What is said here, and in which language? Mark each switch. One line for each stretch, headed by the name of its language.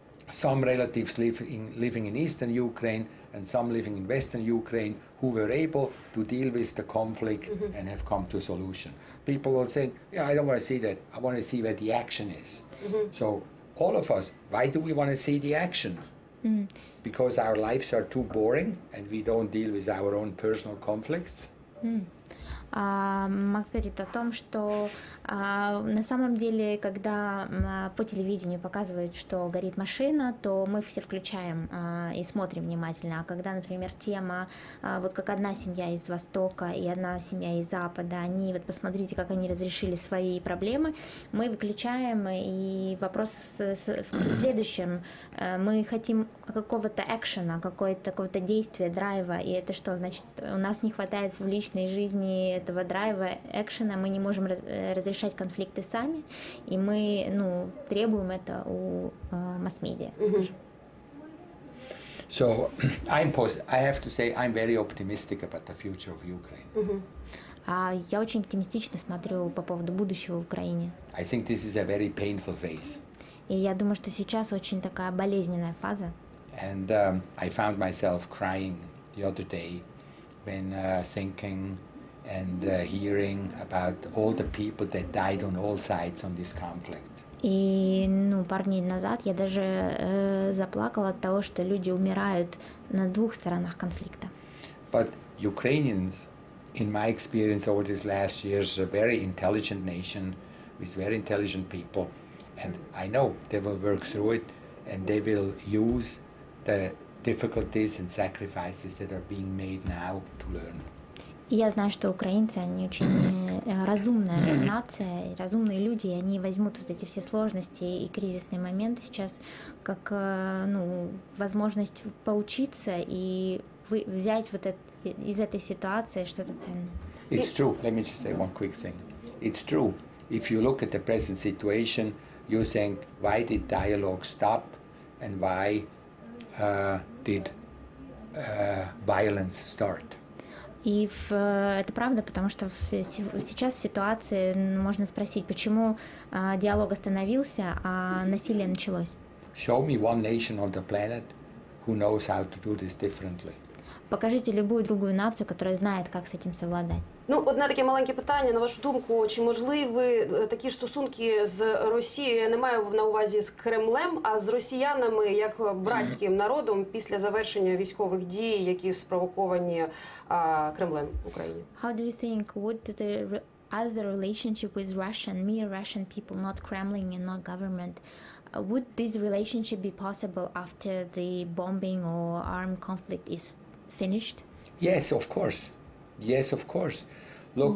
English: some relatives living in eastern Ukraine and some living in western Ukraine who were able to deal with the conflict and have come to a solution. People will say, yeah, I don't want to see that. I want to see where the action is. So all of us, why do we want to see the action? Because our lives are too boring and we don't deal with our own personal conflicts?
Russian: Макс говорит о том, что на самом деле, когда по телевидению показывают, что горит машина, то мы все включаем и смотрим внимательно. А когда, например, тема, вот как одна семья из Востока и одна семья из Запада, они, вот посмотрите, как они разрешили свои проблемы, мы выключаем, и вопрос в следующем. Мы хотим какого-то экшена, какого-то действия, драйва, и это что? Значит, у нас не хватает в личной жизни этого драйва, экшена, мы не можем разрешать конфликты сами, и мы, требуем это у масс-медиа, скажем.
English: So I have to say I'm very optimistic about the future of Ukraine.
Russian: Я очень оптимистично смотрю по поводу будущего в Украине.
English: I think this is a very painful phase.
Russian: И я думаю, что сейчас очень такая болезненная фаза.
English: And I found myself crying the other day when thinking and hearing about all the people that died on all sides on this conflict.
Russian: И пару дней назад я даже заплакала от того, что люди умирают на двух сторонах конфликта.
English: But Ukrainians, in my experience over these last years, are a very intelligent nation with very intelligent people, and I know they will work through it and they will use the difficulties and sacrifices that are being made now to learn.
Russian: И я знаю, что украинцы, они очень разумная нация, разумные люди, и они возьмут вот эти все сложности и кризисные моменты сейчас как возможность поучиться и взять вот из этой ситуации что-то ценное.
English: It's true. Let me just say one quick thing. It's true. If you look at the present situation, you think, why did dialogue stop and why did violence start?
Russian: И это правда, потому что сейчас в ситуации можно спросить, почему диалог остановился, а насилие началось.
English: Show me one nation on the planet who knows how to do this differently.
Russian: покажите любую другую нацию, которая знает, как с этим совладать.
Ukrainian: Ну, одне таке маленьке питання, на вашу думку, чи можливі такі ж стосунки з Росією, я не маю на увазі з Кремлем, а з росіянами як братським народом після завершення військових дій, які спровоковані Кремлем в Україні?
English: How do you think would the other relationship with mere Russian people, not Kremlin and not government, would this relationship be possible after the bombing or armed conflict is finished? Yes, of course. Yes, of course. Look,